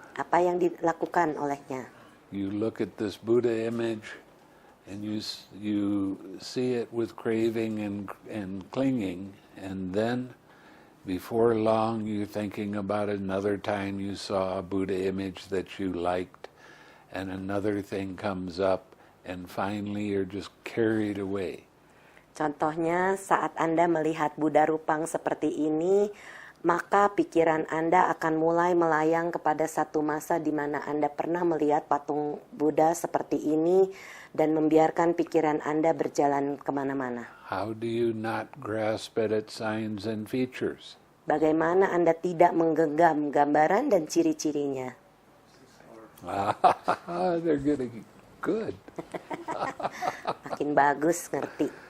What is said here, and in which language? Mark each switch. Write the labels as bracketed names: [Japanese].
[Indonesian] Apa yang dilakukan olehnya? [English] You look at this Buddha image and you see it with craving and clinging, and then before long you're thinking about another time you saw a Buddha image that you liked, and another thing comes up, and finally you're just carried away. [Indonesian] Contohnya saat Anda melihat Buddha Rupang seperti ini, maka pikiran Anda akan mulai melayang kepada satu masa di mana Anda pernah melihat patung Buddha seperti ini dan membiarkan pikiran Anda berjalan kemana-mana. [English] How do you not grasp at its signs and features? [Indonesian] Bagaimana Anda tidak menggenggam gambaran dan ciri-cirinya? [English] They're getting good. [Indonesian] Makin bagus ngerti.